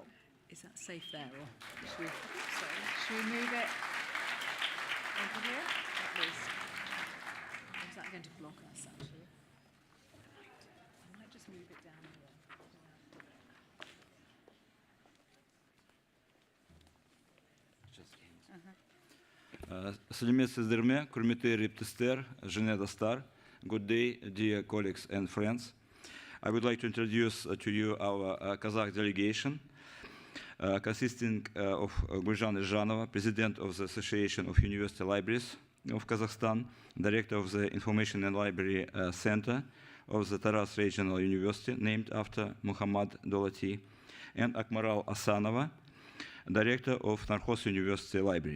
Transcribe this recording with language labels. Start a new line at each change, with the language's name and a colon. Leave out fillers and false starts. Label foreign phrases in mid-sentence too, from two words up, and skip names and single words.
English: Is that safe there, or should we move it over here? At least. Is that going to block us, actually? I might just move it down here.
Kazakh: Сәлеметсіздер, құрметті әріптестер, және достар.
English: Good day, dear colleagues and friends. I would like to introduce to you our Kazakh delegation, consisting of Gulzhan Irzhanova, President of the Association of University Libraries of Kazakhstan, Director of the Information and Library Center of the Taraz Regional University, named after Muhammad Dolati, and Akmaral Asanova, Director of Narcos University Library.